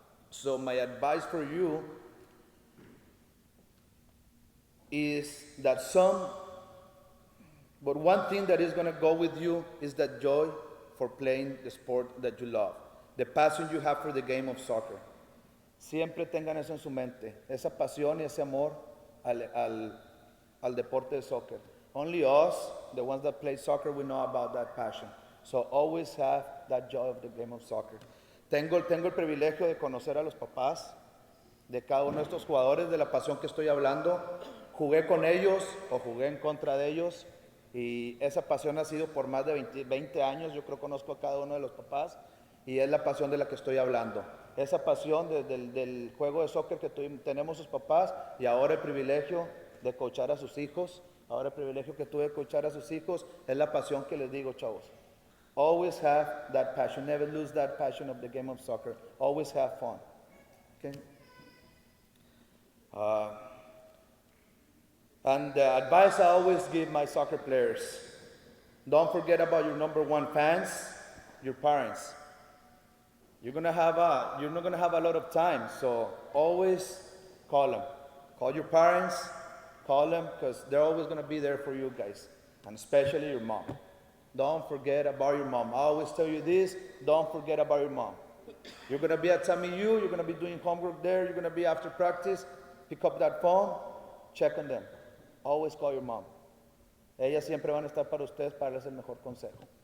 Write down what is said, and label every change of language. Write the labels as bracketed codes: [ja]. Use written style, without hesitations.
[en] So my advice for you is that but one thing that is going to go with you is that joy for playing the sport that you love, the passion you have for the game of soccer. [es] Siempre tengan eso en su mente, esa pasión y ese amor al deporte de soccer. [en] Only us, the ones that play soccer, we know about that passion. So always have that joy of the game of soccer. [es] Tengo el privilegio de conocer a los papás de cada uno de estos jugadores, de la pasión que estoy hablando. Jugué con ellos o jugué en contra de ellos y esa pasión ha sido por más de 20 años. Yo creo que conozco a cada uno de los papás y es la pasión de la que estoy hablando. Esa pasión del juego de soccer que tenemos sus papás y ahora el privilegio de coachar a sus hijos. Ahora el privilegio que tuve de coachar a sus hijos es la pasión que les digo, chavos. [en] Always have that passion. Never lose that passion of the game of soccer. Always have fun. Okay? And the advice I always give my soccer players, don't forget about your number one fans, your parents. You're not gonna have a lot of time, so always call them. Call your parents, call them, because they're always gonna be there for you guys, and especially your mom. Don't forget about your mom. I always tell you this, don't forget about your mom. You're gonna be at TAMU, you're gonna be doing homework there, you're gonna be after practice, pick up that phone, check on them. Always call your mom. [es] Ellas siempre van a estar para ustedes para darles el mejor consejo.